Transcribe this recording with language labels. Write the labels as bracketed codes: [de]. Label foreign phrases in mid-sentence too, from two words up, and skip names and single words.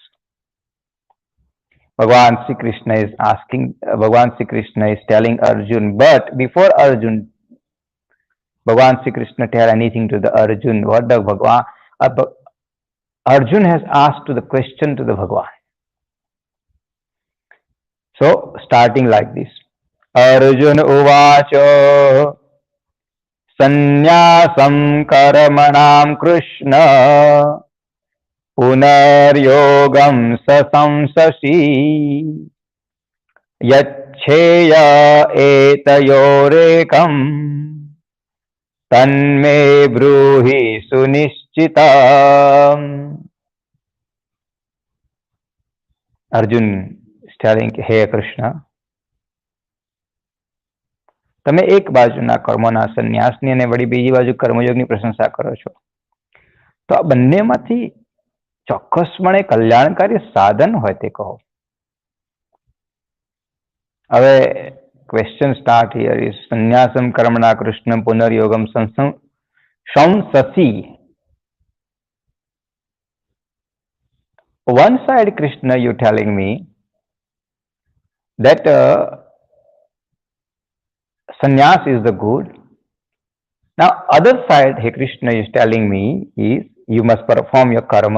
[en] Bhagavan Sri Krishna is asking, Bhagavan Sri Krishna is telling Arjun, but before Arjun, Bhagavan Sri Krishna tell anything to the Arjun, what the Bhagavan, Arjun has asked to the question to the Bhagavan. So starting like this, [sa] अर्जुन उवाच संन्यासं कर्मणां कृष्ण पुनर्योगं शंससि यच्छ्रेय एतयोरेकं तन्मे ब्रूहि सुनिश्चितम्. [en] Arjun is telling, Hey Krishna, [gu] તમે એક બાજુના કર્મોના સંન્યાસની અને વળી બીજી બાજુ કર્મયોગની પ્રશંસા કરો છો, તો આ બંનેમાંથી ચોક્કસપણે કલ્યાણકારી સાધન હોય તે કહો. [sa] હવે [en] question start here is [sa] संन्यासम् कर्मणां कृष्ण पुनर्योगम् शंससि. [en] One side, Krishna, you telling me that sannyas is the good. Now, other side, Hey Krishna is telling me is you must perform your karma.